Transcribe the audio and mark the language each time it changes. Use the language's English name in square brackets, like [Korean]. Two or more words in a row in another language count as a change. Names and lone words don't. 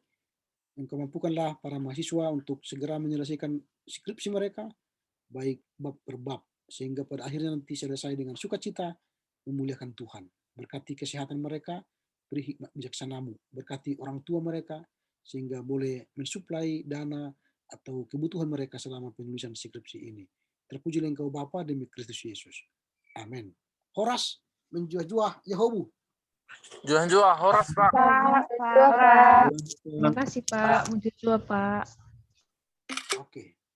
[Indonesian] Engkau mampukanlah para mahasiswa untuk segera menyelesaikan skripsi mereka, baik bab per bab, sehingga pada akhirnya nanti selesai dengan sukacita, memuliakan Tuhan. Berkati kesehatan mereka, beri hikmat bijaksanamu. Berkati orang tua mereka, sehingga boleh mensuplai dana atau kebutuhan mereka selama penulisan skripsi ini. Terpujilah Engkau Bapa demi Kristus Yesus. Amin. [Batak Karo] Horas menjuah-juah Yehobu. Juah-juah, [Indonesian] horas Pak. Terima kasih, Pak. Menjujur, Pak. Oke.